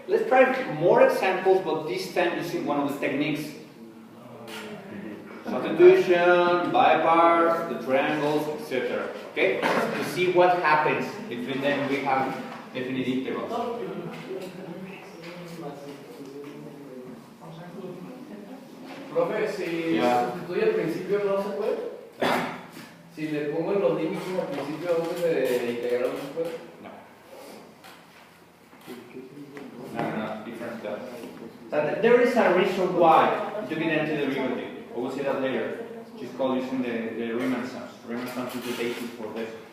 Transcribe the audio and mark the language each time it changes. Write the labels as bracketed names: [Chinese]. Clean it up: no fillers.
[English] Let's try more examples, but this time using one of the techniques. Substitution, by parts, the triangles, etc. Okay? To see what happens between them, we have definite intervals. [Spanish] Profe, si sustituye al principio no se puede. Si le pongo los límites al principio antes de integrar no se puede. [English] No, different stuff. So there is a reason why to get into the derivative. We will see that later. Which is called using the Riemann sums. Riemann sums is the basis for this.